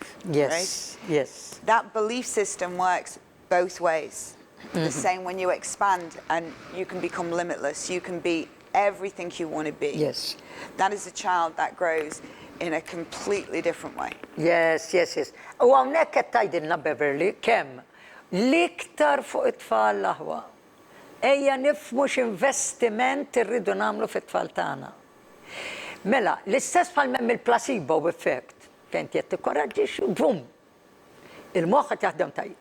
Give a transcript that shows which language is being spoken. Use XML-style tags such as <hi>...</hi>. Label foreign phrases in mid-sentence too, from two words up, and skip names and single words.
<en>Yes, right? yes. That belief system works both ways. The same when you expand and you can become limitless. You can be everything you want to be. Yes. That is a child that grows in a completely different way. Yes, yes, yes.</en> <mt>U hawnhekk qed tgħidilna Beverly kemm l-iktar fuq it-tfal l-aħwa. Ejja nifhmu x'investiment irridu nagħmlu fit-tfal tagħna. Mela, l-istess bħal hemm il-</mt> <en>placebo effect.</en> <mt>Fejn qed tikkoraġġix bum. Il-moħħ qed jaħdem tajjeb.</mt>